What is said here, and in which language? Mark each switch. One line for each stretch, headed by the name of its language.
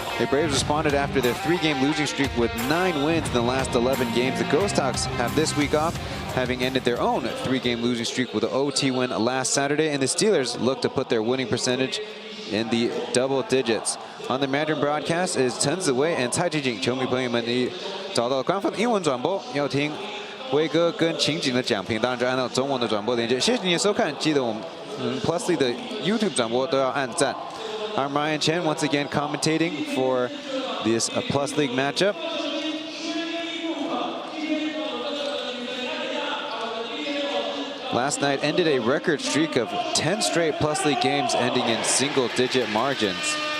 English: The Braves responded after their 3-game losing streak with 9 wins in the last 11 games. The Ghost Hawks have this week off, having ended their own 3-game losing streak with an OT win last Saturday, and the Steelers look to put their winning percentage in the double digits. On the Mandarin broadcast is Chen Ziwei and Cai Jijing。
Chinese: 球迷朋友们，你找到官方的英文转播，要听威哥跟情景的讲评，当然就按照中文的转播连接。谢谢你的收看，记得我们Plus League 的 YouTube 转播都要按赞。
English: I'm Ryan Chen once again commentating for this Plus League matchup. Last night ended a record streak of 10 straight Plus League games ending in single-digit margins.